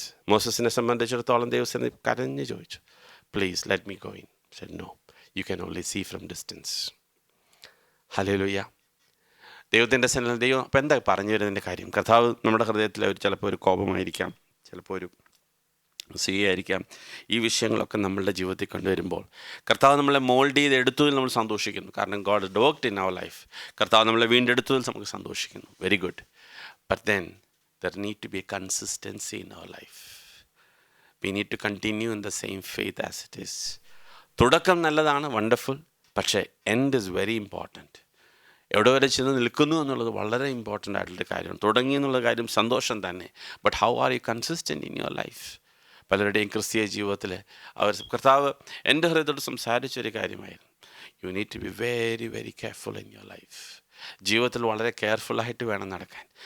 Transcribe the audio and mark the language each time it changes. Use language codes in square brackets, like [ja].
[ml] മോസസിനെ സംബന്ധിച്ചിടത്തോളം ദൈവസേന കരഞ്ഞു ചോദിച്ചു, [en] Please let me go in. said no, you can only see from distance. [ml] Hallelujah. ദൈവത്തിൻ്റെ സന്നിധിയിൽ ദൈവം അപ്പം എന്താ പറഞ്ഞു വരുന്നതിൻ്റെ കാര്യം? കർത്താവ് നമ്മുടെ ഹൃദയത്തിൽ ചിലപ്പോൾ ഒരു കോപമായിരിക്കാം, ചിലപ്പോൾ ഒരു ആയിരിക്കാം. ഈ വിഷയങ്ങളൊക്കെ നമ്മളുടെ ജീവിതത്തിൽ കൊണ്ടുവരുമ്പോൾ കർത്താവ് നമ്മളെ മോൾഡ് ചെയ്ത് എടുത്തതിൽ നമ്മൾ സന്തോഷിക്കുന്നു. കാരണം [en] God worked in our life. [ml] കർത്താവ് നമ്മളെ വീണ്ടെടുത്തതിൽ നമുക്ക് സന്തോഷിക്കുന്നു. [en] Very good. But then there need to be a consistency in our life. We need to continue in the same faith as it is. [ml] തുടക്കം നല്ലതാണ്, വണ്ടർഫുൾ. പക്ഷേ [en] End is very important. [ml] എവിടെ വരെ ചെന്ന് നിൽക്കുന്നു എന്നുള്ളത് വളരെ ഇമ്പോർട്ടൻ്റ് ആയിട്ടുള്ളൊരു കാര്യമാണ്. തുടങ്ങി എന്നുള്ള കാര്യം സന്തോഷം തന്നെ. [en] But how are you consistent in your life? [ml] പലരുടെയും ക്രിസ്തീയ ജീവിതത്തിൽ അവർ കർത്താവ് എൻ്റെ ഹൃദയത്തോട് സംസാരിച്ചൊരു കാര്യമായിരുന്നു. [en] You need to be very very careful in your life. [ml] ജീവിതത്തിൽ വളരെ കെയർഫുള്ളായിട്ട് വേണം നടക്കാൻ.